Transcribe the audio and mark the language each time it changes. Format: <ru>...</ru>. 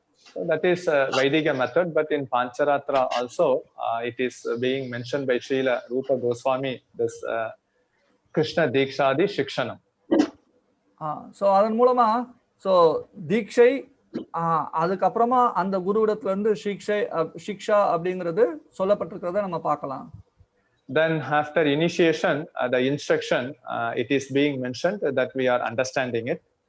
<en>So that is Vedic method, but in Pancharatra also it is being mentioned by Srila Rupa Goswami, this Krishna Dikshadi Shikshanam.</en> <ta>So அதன் மூலமா so தீட்சை, அதுக்கப்புறமா அந்த குருவிடத்துல இருந்து சிக்ஷா அப்படிங்கிறது சொல்லப்பட்டிருக்கிறத நம்ம பார்க்கலாம்.</ta> <en>Then after initiation, the instruction, it is being mentioned that we are understanding it.</en>